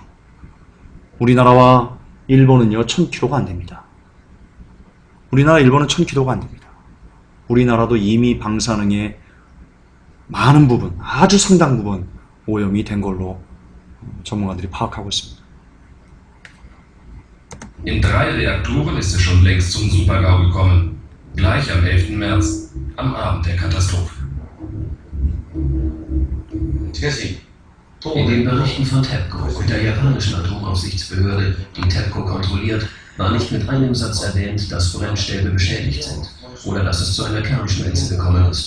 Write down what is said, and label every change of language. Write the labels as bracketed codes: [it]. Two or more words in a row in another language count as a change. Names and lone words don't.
[ko] 우리나라와 일본은요. 1000km가 안 됩니다. 우리나라, 일본은 1000km가 안 됩니다. 우리나라도 이미 방사능의 많은 부분, 아주 상당 부분 오염이 된 걸로 전문가들이 파악하고 있습니다. [de] In 3 Reaktoren ist es schon längst zum Supergau gekommen. Gleich am 11. März, am Abend der Katastrophe. In den Berichten von TEPCO und der japanischen Atomaufsichtsbehörde, die TEPCO kontrolliert, war nicht mit einem Satz erwähnt, dass Brennstäbe beschädigt sind oder dass es zu einer Kernschmelze gekommen ist.